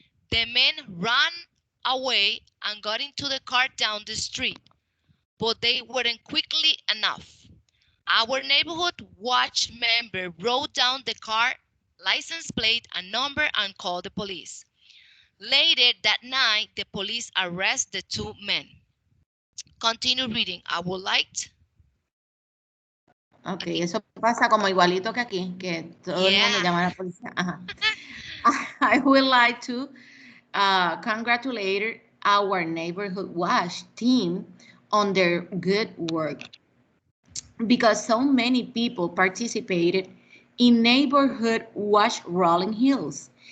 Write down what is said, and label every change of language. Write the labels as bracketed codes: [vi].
[en] The men ran away and got into the car down the street, but they weren't quickly enough. Our neighborhood watch member wrote down the car license plate and number and called the police. Later that night, the police arrested the two men. Continue reading. I would like. [es] Okay, eso pasa como igualito que aquí, que todo el mundo llama a la policía. Ajá. [en] I would like to congratulate our neighborhood watch team on their good work because so many people participated in neighborhood watch Rolling Hills.